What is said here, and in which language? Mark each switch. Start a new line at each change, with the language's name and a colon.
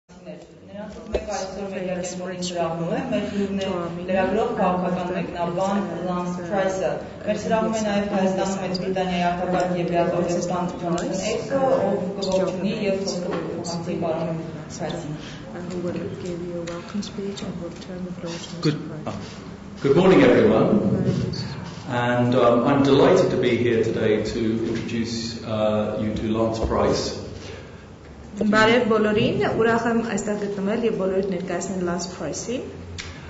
Armenian: մեկ այսօր մեդիա կենտրոնի սրահում է, մեր հյուրն է լրագրող, քաղաքական մեկնաբան Լանս Փրայսը։ Մեր սրահում է նաև Հայաստանում Մեծ Բրիտանիայի արտակարգ և լիազոր դեսպան Թոնի Բլերի, ով կողջունի և խոսքը փոխանցի պարոն Փրայսին։
English: Good morning, everyone. And I'm delighted to be here today to introduce you to Lance Phryse.
Armenian: Բարև բոլորին, ուրախ եմ այստեղ գտնվել եւ բոլորիդ ներկայացնել Լանս Փրայսին.